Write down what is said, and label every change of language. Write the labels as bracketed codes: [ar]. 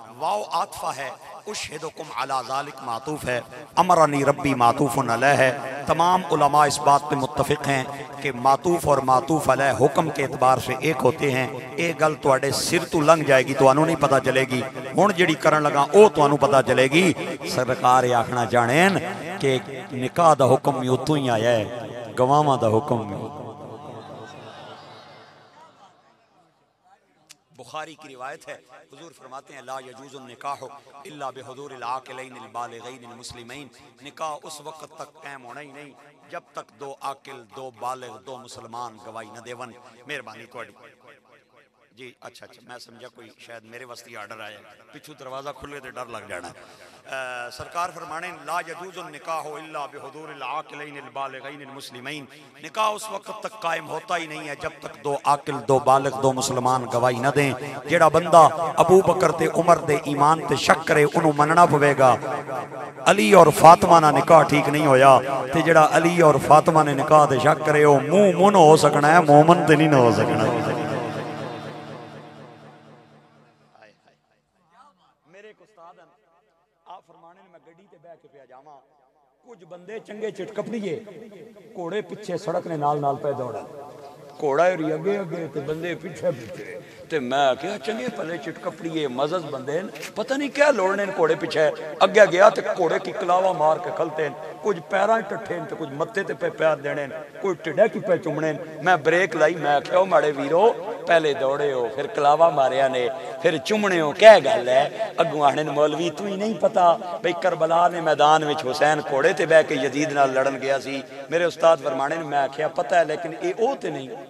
[ur] واو عاطفہ ہے، [ar] اشہدکم علی ذالک [ur] معطوف ہے، [ar] امرنی ربی [ur] معطوف علیہ ہے. تمام علماء اس بات پہ متفق ہیں کہ معطوف اور معطوف علیہ حکم کے اعتبار سے ایک ہوتے ہیں. [pa] ایک گل تواڈے سر تو لنگ جائے گی، توانو نہیں پتہ چلے گی. ہن جڑی کرن لگا او توانو پتہ چلے گی. سرکار آکھنا جانین کہ نکاح دا حکم بھی اتوں ہی آیا ہے، گواواں دا حکم بھی. [ur] بخاری کی روایت ہے، حضور فرماتے ہیں [ar] لا یجوز النکاح الا بحضور العاقلین البالغین المسلمین. [ur] نکاح اس وقت تک قائم ہونا ہی نہیں جب تک 2 عاقل، 2 بالغ، 2 مسلمان گواہی نہ دیون. [pa] مہربانی تواڈی. جی اچھا میں سمجھا کوئی شاید میرے واسطے آرڈر آیا، پچھو دروازہ کھلے تے ڈر لگ جانا. سرکار فرمانے [ar] لا یجوز النکاح الا بحضور العاقلین البالغین المسلمین. [ur] نکاح اس وقت تک قائم ہوتا ہی نہیں ہے جب تک 2 عاقل، 2 بالغ، 2 مسلمان گواہی نہ دیں. [pa] جیڑا بندہ ابو بکر تے عمر دے ایمان تے شک کرے انہوں مننا پوے گا. علی اور فاطمہ نہ نکاح ٹھیک نہیں ہویا، تے جیڑا علی اور فاطمہ نے نکاح تے شک کرے وہ مومن ہو سکنا ہے، مومن تے نہیں ہو سکنا. کچھ بندے چنگے چٹ کپڑیے کوڑے پیچھے سڑک نے نال نال پہ دوڑا، کوڑا ہی اگے اگے تے بندے پیچھے پیچھے. تے میں کیا چنگے پلے چٹ کپڑیے مزز بندے پتہ نہیں کیا لوڑنے کوڑے پیچھے. اگے گیا تے کوڑے کی کلاوا مار کے کھلتے، کچھ پیراں ٹٹھے تے کچھ متے تے پہ پیر دینے، کوئی ٹڈے کی پہ چمنے. میں بریک لائی، میں کہو ماڑے ویرو پہلے دوڑے ہو پھر کلاوا ماریا نے پھر چمنے ہو کیا گل ہے اگوں آنے مولوی تو ہی نہیں پتا بھئی کربلا نے میدان وچ حسین گھوڑے تے بہ کے یزید نال لڑن گیا سی میرے استاد فرمانے نے میں آکھیا پتہ ہے لیکن اے او تے نہیں